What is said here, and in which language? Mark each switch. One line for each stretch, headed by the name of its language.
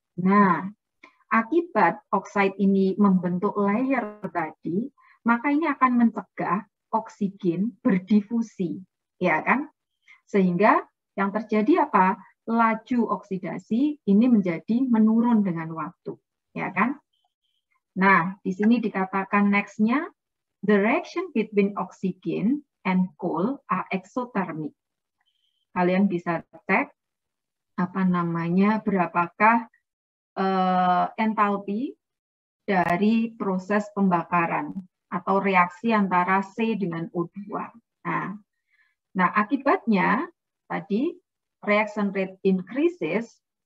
Indonesian: Nah, akibat oksida ini membentuk layer tadi, maka ini akan mencegah oksigen berdifusi, ya kan? Sehingga yang terjadi apa? Laju oksidasi ini menjadi menurun dengan waktu, ya kan? Nah, di sini dikatakan
English: next-nya, the reaction between oxygen and coal are exothermic.
Indonesian: Kalian bisa cek apa namanya, berapakah entalpi dari proses pembakaran atau reaksi antara C dengan O2. Nah, akibatnya tadi
English: reaction rate increases.